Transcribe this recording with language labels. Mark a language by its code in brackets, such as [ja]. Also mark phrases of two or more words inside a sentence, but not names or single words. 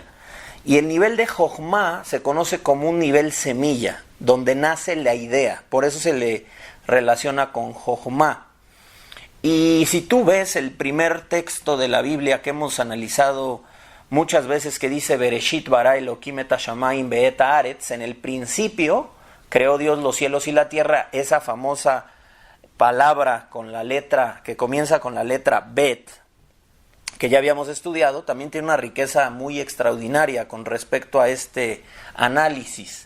[es] Y el nivel de Jochma se conoce como un nivel semilla, donde nace la idea. Por eso se le relaciona con Jochma. Y si tú ves el primer texto de la Biblia que hemos analizado muchas veces, que dice [he] בראשית ברא אלהים את השמים ואת הארץ, [es] en el principio creó Dios los cielos y la tierra, esa famosa palabra con la letra que comienza con la letra Bet, que ya habíamos estudiado, también tiene una riqueza muy extraordinaria con respecto a este análisis.